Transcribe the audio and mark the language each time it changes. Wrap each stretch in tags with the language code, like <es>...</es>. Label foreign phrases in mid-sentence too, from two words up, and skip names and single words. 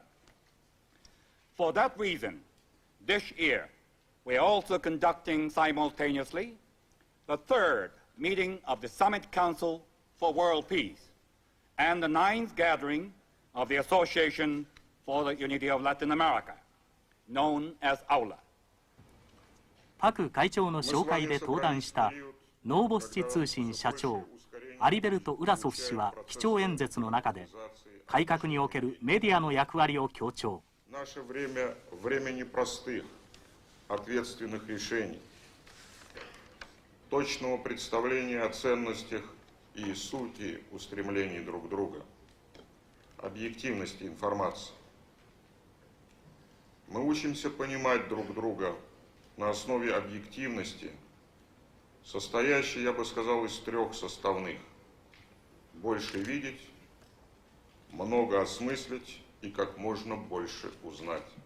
<en>For that reason, this year, we are also conducting simultaneously the third meeting of the Summit Council for World Peace and the ninth gathering of the Association for the Unity of Latin America, known as AULA.</en> <ja>パク会長の紹介で登壇したノーボスチ通信社長アリベルト・ウラソフ氏は基調演説の中で改革におけるメディアの役割を強調。</ja> <ru>ответственных решений, точного представления о ценностях и сути устремлений друг друга, объективности информации. Мы учимся понимать друг друга на основе объективности, состоящей, я бы сказал, из трех составных: больше видеть, много осмыслить и как можно больше узнать.</ru>